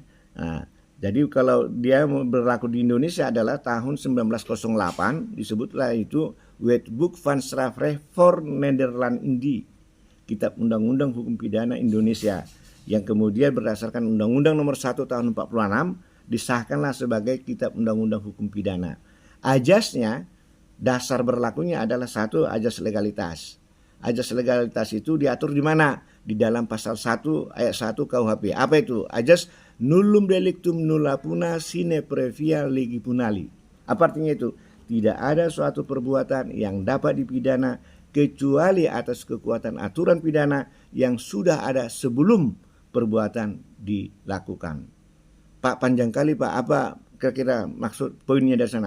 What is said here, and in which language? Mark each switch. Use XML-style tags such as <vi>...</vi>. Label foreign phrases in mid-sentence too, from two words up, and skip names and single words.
<id>Nah, jadi kalau dia berlaku di Indonesia adalah tahun 1908, disebutlah itu Wetboek van Strafrecht voor Nederland Indie, Kitab Undang-Undang Hukum Pidana Indonesia, yang kemudian berdasarkan Undang-Undang Nomor 1 Tahun 46 disahkanlah sebagai Kitab Undang-Undang Hukum Pidana. Ajasnya, dasar berlakunya adalah satu, ajas legalitas. Ajas legalitas itu diatur di mana? Di dalam pasal 1 ayat 1 KUHP. Apa itu? Ajas</id> <la>nullum delictum nulla puna sine previa legi punali.</la> <id>Apa artinya itu? Tidak ada suatu perbuatan yang dapat dipidana kecuali atas kekuatan aturan pidana yang sudah ada sebelum perbuatan dilakukan. Pak, panjang kali Pak, apa kira-kira maksud poinnya dari sana?</id>